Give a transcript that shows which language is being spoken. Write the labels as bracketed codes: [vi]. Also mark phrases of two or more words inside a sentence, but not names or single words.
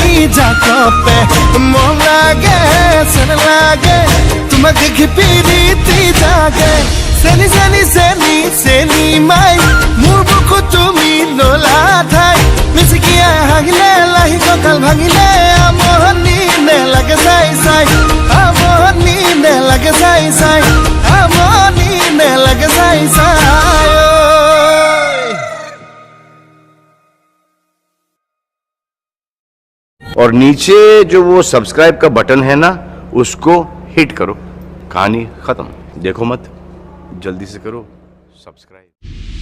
[as] জাকপে মন লাগে চেন লাগে তোমাক দেখি পিৰিতি জাগে চেনি চেনি চেনি চেনি মাই মোৰ বুকু তুমি ললা ঠাই মিচিকিয়া হাগিলে লাহি কঁকাল ভাঙিলে আমনি নেলাগে চাই চাই আমনি নেলাগে চাই চাই আমনি নেলাগে চাই চাই [hi] और नीचे जो वो सब्सक्राइब का बटन है ना उसको हिट करो। कहानी खत्म। देखो मत, जल्दी से करो सब्सक्राइब।